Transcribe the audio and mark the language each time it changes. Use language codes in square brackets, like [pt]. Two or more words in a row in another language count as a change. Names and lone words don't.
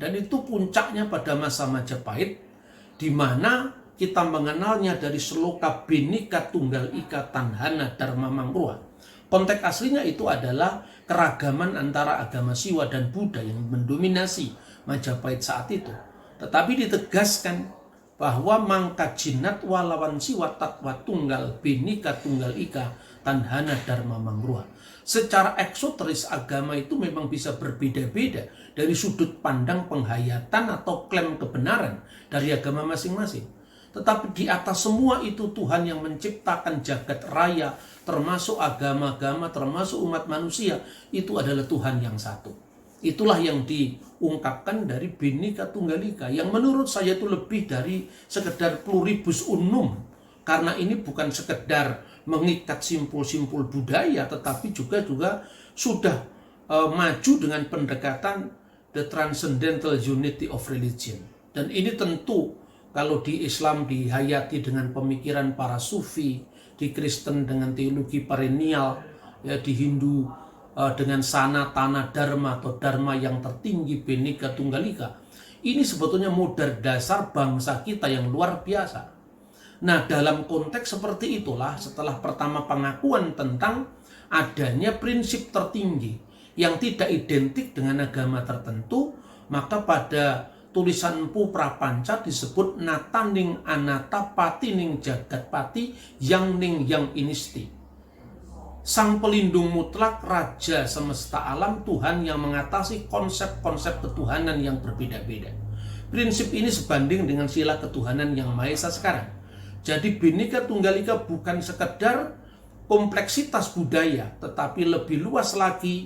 [id] Dan itu puncaknya pada masa Majapahit, di mana kita mengenalnya dari Sloka [kaw] Bhinneka Tunggal Ika Tanhana Dharma Mangruha. [id] Konteks aslinya itu adalah keragaman antara agama Siwa dan Buddha yang mendominasi Majapahit saat itu. Tetapi ditegaskan bahwa [kaw] mangka jinat walawan siwa tatwa tunggal bhinneka tunggal ika tanhana dharma mangruha. [id] Secara eksoteris agama itu memang bisa berbeda-beda dari sudut pandang penghayatan atau klaim kebenaran dari agama masing-masing. Tetapi di atas semua itu Tuhan yang menciptakan jagat raya, termasuk agama-agama, termasuk umat manusia, itu adalah Tuhan yang satu. Itulah yang diungkapkan dari Bhinneka Tunggal Ika, yang menurut saya itu lebih dari sekedar [la] pluribus unum, [id] karena ini bukan sekedar mengikat simpul-simpul budaya, tetapi juga sudah maju dengan pendekatan [en] the transcendental unity of religion. [id] Dan ini tentu kalau di Islam dihayati dengan pemikiran para sufi, di Kristen dengan teologi perennial, ya di Hindu dengan sanatana dharma atau dharma yang tertinggi Bhinneka Tunggal Ika. Ini sebetulnya modal dasar bangsa kita yang luar biasa. Nah, dalam konteks seperti itulah setelah pertama pengakuan tentang adanya prinsip tertinggi yang tidak identik dengan agama tertentu, maka pada tulisan Empu Prapanca disebut [kaw] nataning anata patining jagat pati yang ning yang inisti. [id] Sang pelindung mutlak, raja semesta alam, Tuhan yang mengatasi konsep-konsep ketuhanan yang berbeda-beda. Prinsip ini sebanding dengan sila ketuhanan yang Maha Esa sekarang. Jadi Bhinneka Tunggal Ika bukan sekedar kompleksitas budaya, tetapi lebih luas lagi.